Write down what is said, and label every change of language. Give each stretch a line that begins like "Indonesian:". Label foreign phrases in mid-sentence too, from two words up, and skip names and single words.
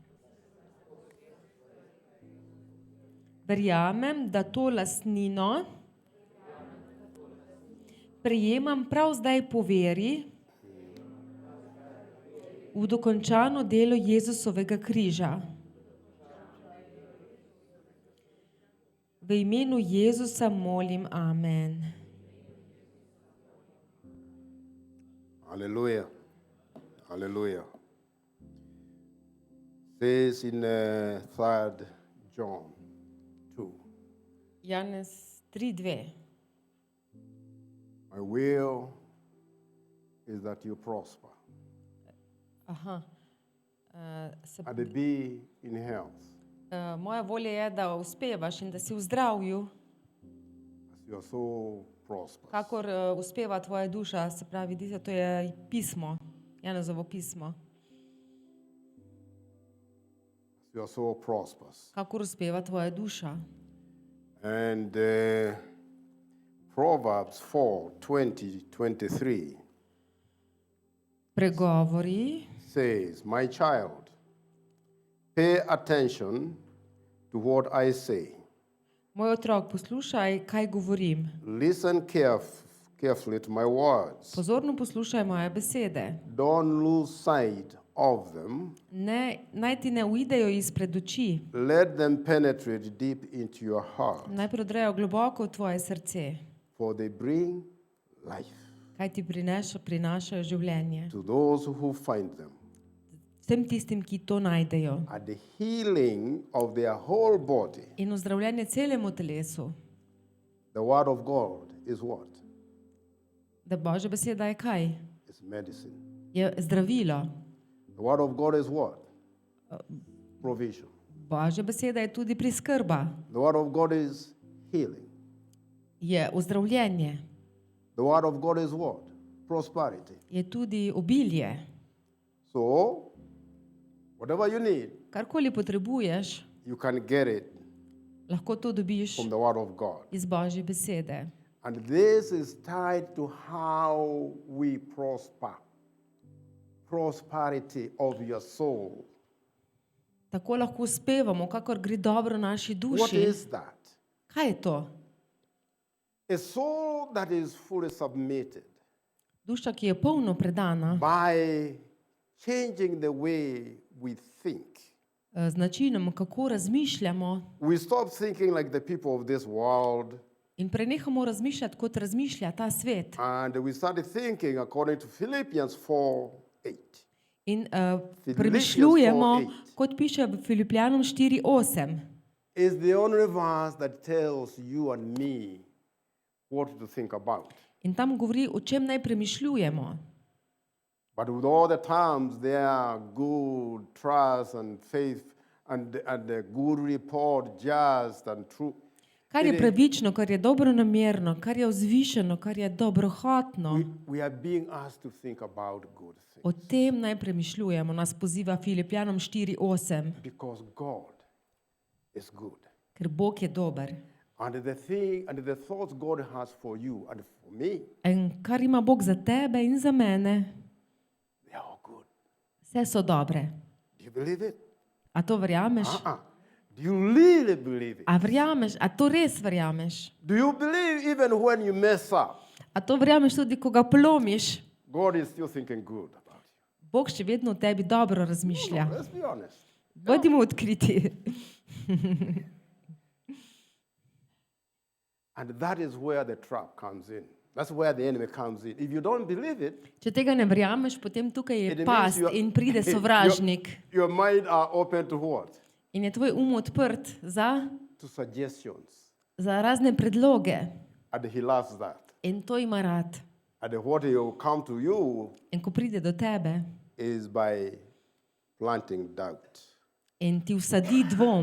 Slovenian: Verjamem, da to lastnino prejemam prav zdaj po veri v dokončano delo Jezusovega križa. V imenu Jezusa molim, amen.
English: Hallelujah. Hallelujah. Says in 3 John 2,
Slovenian: Janez 3:2.
English: my will is that you prosper Aha. and be in health
Slovenian: Moja volja je, da uspevaš in da si v zdravju,
English: as you are so prosperous.
Slovenian: kakor uspeva tvoja duša, se pravi, to je pismo, Janezovo pismo,
English: As you are so prosperous.
Slovenian: kakor uspeva tvoja duša.
English: And Proverbs 4:20-23
Slovenian: Pregovori,
English: says, my child, pay attention to what I say.
Slovenian: moj otrok, poslušaj, kaj govorim.
English: Listen carefully to my words.
Slovenian: Pozorno poslušaj moje besede.
English: Don't lose sight of them.
Slovenian: Naj ti ne uidejo izpred oči,
English: Let them penetrate deep into your heart,
Slovenian: naj prodrejo globoko v tvoje srce,
English: for they bring life
Slovenian: kaj ti prinašajo življenje.
English: to those who find them.
Slovenian: Vsem tistim, ki to najdejo.
English: At the healing of their whole body,
Slovenian: In ozdravljenje celemu telesu.
English: the word of God is what?
Slovenian: Da Božja beseda je kaj?
English: It's medicine.
Slovenian: Je zdravilo.
English: The word of God is what? Provision.
Slovenian: Božja beseda je tudi priskrba.
English: The word of God is healing.
Slovenian: Je ozdravljenje.
English: The word of God is what? Prosperity.
Slovenian: Je tudi obilje.
English: So, whatever you need,
Slovenian: Karkoli potrebuješ,
English: you can get it
Slovenian: lahko to dobiš
English: from the word of God.
Slovenian: iz Božje besede.
English: And this is tied to how we prosper. Prosperity of your soul.
Slovenian: Tako lahko uspevamo, kakor gre dobro naši
English: What
Slovenian: duši.
English: is that?
Slovenian: Kaj je to?
English: A soul that is fully submitted
Slovenian: Duša, ki je polno predana
English: by changing the way we think.
Slovenian: z načinom, kako razmišljamo,
English: We stop thinking like the people of this world
Slovenian: in prenehamo razmišljati, kot razmišlja ta svet.
English: and we started thinking according to Philippians 4:8.
Slovenian: In Filipians premišljujemo, 4:8. kot piše v Filipljanom 4:8.
English: Is the only verse that tells you and me what to think about.
Slovenian: In tam govori, o čem naj premišljujemo.
English: But with all the terms, there are good, trust, and faith, and the good report, just and true.
Slovenian: Kar je pravično, kar je dobronamerno, kar je vzvišeno, kar je dobrohotno,
English: We are being asked to think about good things
Slovenian: o tem naj premišljujemo, nas poziva Filipljanom 4:8.
English: because God is good.
Slovenian: ker Bog je dober.
English: And the thoughts God has for you and for me,
Slovenian: In kar ima Bog za tebe in za mene,
English: they are all good.
Slovenian: vse so dobre.
English: Do you believe it?
Slovenian: A to verjameš?
English: Do you really believe it?
Slovenian: A verjameš? A to res verjameš?
English: Do you believe even when you mess up,
Slovenian: A to verjameš tudi, ko ga polomiš?
English: God is still thinking good about you?
Slovenian: Bog še vedno o tebi dobro razmišlja.
English: Let's be honest.
Slovenian: Bodimo odkriti.
English: And that is where the trap comes in. That's where the enemy comes in. If you don't believe it,
Slovenian: Če tega ne verjameš, potem tukaj je
English: it means
Slovenian: past in pride sovražnik.
English: your mind are open to what?
Slovenian: In je tvoj odprt za
English: To suggestions.
Slovenian: razne predloge.
English: And he loves that.
Slovenian: In to ima rad.
English: And what he will come to you
Slovenian: In ko pride do tebe
English: is by planting doubt.
Slovenian: in ti vsadi dvom